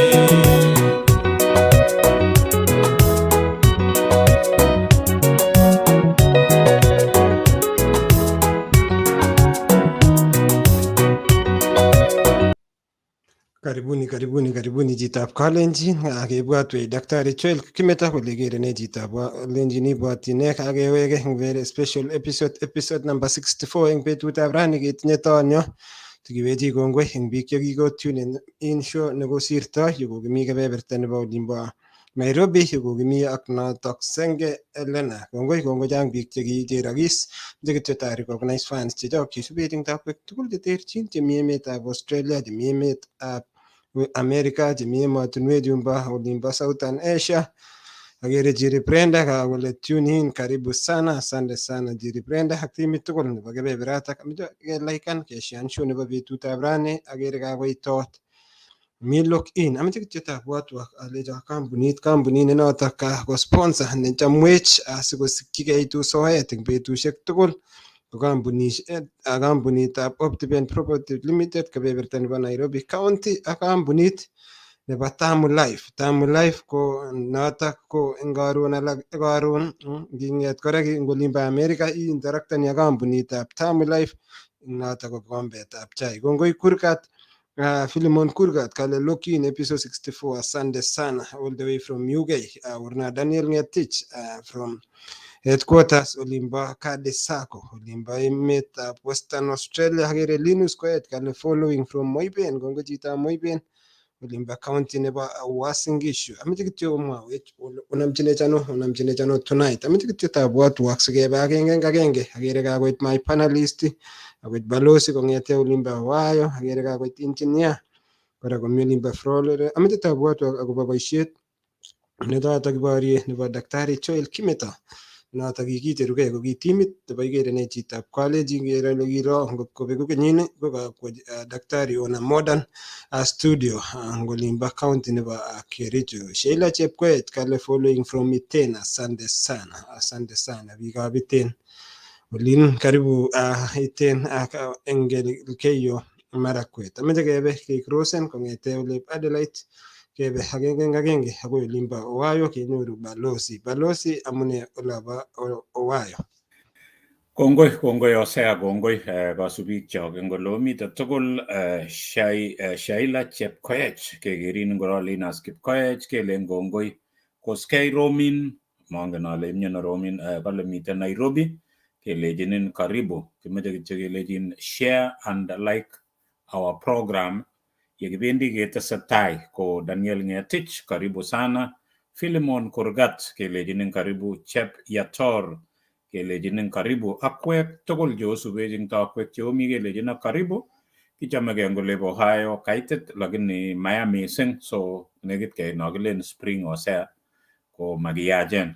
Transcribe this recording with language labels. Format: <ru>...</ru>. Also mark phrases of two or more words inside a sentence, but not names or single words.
<kln>Karibuni Chitab Kalenjin akebwatwech Daktari Joel Kimeta kole Igere Nee Chitab Kalenjin ibwatine akeweke eng</kln> <en>very special episode number 64</en> <kln>eng betutab rani ketinye tonyo tikiwechi kongoi eng biik chekikotune in show nekosirto yukokimi kebeberta nebo olimbo Nairobi yukokimi ak notok Senge Elena kongoi chang biik chekicherokis chekityo ta</kln> <en>recognize fans</en> <kln>chechok chesubet eng takwek tugul cheterchin chemi emetab Australia chemi emetab America chemi emotinwek chumbo olimbo Southern Asia. Agere Jiri Brenda kole</kln> <en>tune in,</en> <sw>karibu sana, asante sana</sw> <kln>Jiri Brenda ak timit tugul nebo kebeberatak ameche kelaikan keshean show nebo betutab rani. Agere kakoitot mi</kln> <en>lock in</en> <kln>ameche kityo tabwatwa alecho kampunit nenotok ko sponsor nechamwech asikosikchigeitu soet eng betusiek tugul ko kampunitab Optiven Property Limited kebeberta nebo Nairobi County ak kampunit nebo Tamu Life. Tamu Life ko notok ko eng karon nginget kora eng olimbo America interaktani ak kampunitab Tamu Life notok ko kombetab chai. Kongoi Kurgat Philemon Kurgat kale</kln> <en>lock in episode 64,</en> <sw>asante sana</sw> <en>all the way from UK.</en> <kln>Urna Daniel Ngetich</kln> <en>from headquarters</en> <kln>olimbo Kadesako olimbo emetab Western Australia. Agere Linus Koet kale</kln> <en>following from</en> <kln>Moiben. Kongoi chitab Moiben olimbo county nebo Uasin Gishu. Ameche kityo omwawech unamchinech ano tonight. Ameche kityo tabwatwok sikebe agenge eng agenge. Agere kakoit</kln> <en>my panelist</en> <kln>akoit balozi kong'ete olimbo Wayo. Agere kakoit engineer kora komi olimbo Florida. Ameche tabwatwok akobo boisiet netotok kiborye nebo Daktari Joel Kimeta notok kikicherugei ko ki timit nebo Igere Nee Chitab Kalenjin. Kero ole kiro ngotko beku kenyini ko kakwo Daktari ona</kln> <en>modern studio</en> <kln>ngolimbo county nebo Kericho. Sheila Chepkoech kale</kln> <en>following from</en> <kln>Iten,</kln> <sw>asante sana</sw> <kln>biikab Iten olin karibu Iten eng Elgeyo Marakwet. Ameche kebe kecrossen kong'ete olep Adelaide kebe agenge eng agenge akoi olimbo Owayo kenyoru balozi amune olabo Owayo. Kongoi osea kongoi kasubik chok eng olomite tugul. Shaila Chepkoech kekerin ngorolinas Kipkoech kelen kongoi koskei Romin mongen ale imyano Romin kale miten Nairobi kelejinin karibu. Kimeche kityo kelejin</kln> <en>share and like our program</en> <kln>yekibendi ketesetai. Ko Daniel Ngetich</kln> <sw>karibu sana.</sw> <kln>Philemon Kurgat kelejinin karibu. Chep Yator kelejinin karibu. Akwek tugul cheosubech eng takwek cheomi kelejin karibu. Kichamegei eng olebo Ohio kaitit lakini maya mising, so nekit kenokilen spring osea ko makiyachen.</kln>